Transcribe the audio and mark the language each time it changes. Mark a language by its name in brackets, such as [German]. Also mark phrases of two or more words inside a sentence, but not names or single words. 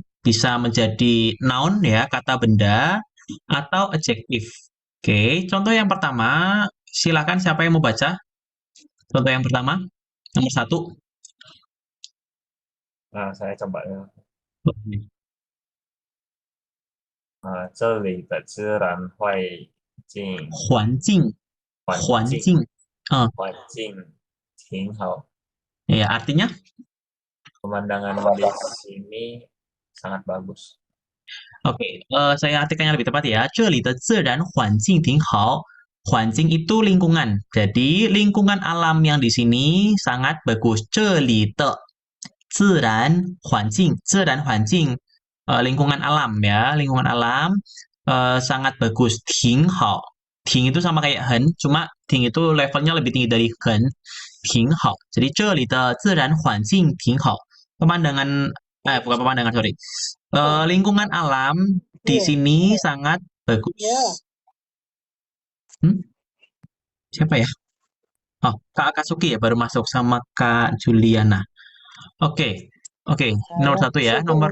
[Indonesian] Bisa menjadi noun ya, kata benda atau adjektif. Oke, contoh yang pertama, silakan siapa yang mau baca? Contoh yang pertama, nomor 1. Nah, saya coba ya. [Chinese] 这里的自然境环境，环境，环境挺好， [Indonesian] ya artinya pemandangan di sini sangat bagus. Oke, saya artikan yang lebih tepat ya. [Chinese] 这里的自然环境挺好. [Indonesian] Huanjing itu lingkungan. Jadi lingkungan alam yang di sini sangat bagus. [Chinese] 这里的自然环境, 自然环境, [Indonesian] lingkungan alam ya, lingkungan alam sangat bagus. [Chinese] 挺好. [Indonesian] Ting itu sama kayak hen, cuma ting itu levelnya lebih tinggi dari hen. [Chinese] 挺好. Jadi 这里的自然环境挺好. [Indonesian] Pemandangan, bukan pemandangan, sorry. Lingkungan alam di sini sangat bagus. Siapa ya? Oh, Kak Akatsuki ya baru masuk sama Kak Juliana. Oke, nomor 1 ya. Nomor